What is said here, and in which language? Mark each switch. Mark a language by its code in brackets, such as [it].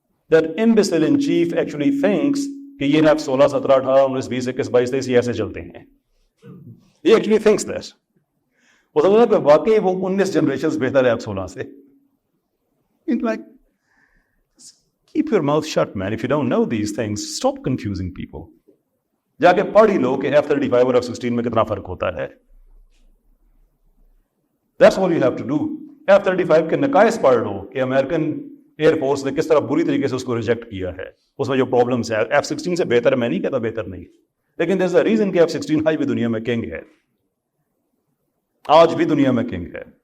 [en] That imbecile in chief actually thinks [ur] کہ یہ F-16 17 18 19 20 21 22 23 یہ ایسے چلتے ہیں. [en] He actually thinks that. [ur] وہ سمجھتا ہے کہ واقعی وہ 19 جنریشنز بہتر ہے F-16 سے. [en] It's like keep your mouth shut, man. If you don't know these things, stop confusing people. [ur] جا کے پڑھ ہی لو کہ F-35 اور F-16 میں کتنا فرق ہوتا ہے. [en] That's all you have to do. [ur] F-35 کے نقائص پڑھ لو کہ امریکن ایئر فورس نے کس طرح بری طریقے سے اس کو ریجیکٹ کیا ہے، اس میں جو پرابلمس ہے. F-16 سے بہتر ہے، میں نہیں کہتا بہتر نہیں، لیکن [en] there's a reason [ur] کہ F-16 آج بھی دنیا میں کنگ ہے، آج بھی دنیا میں کنگ ہے.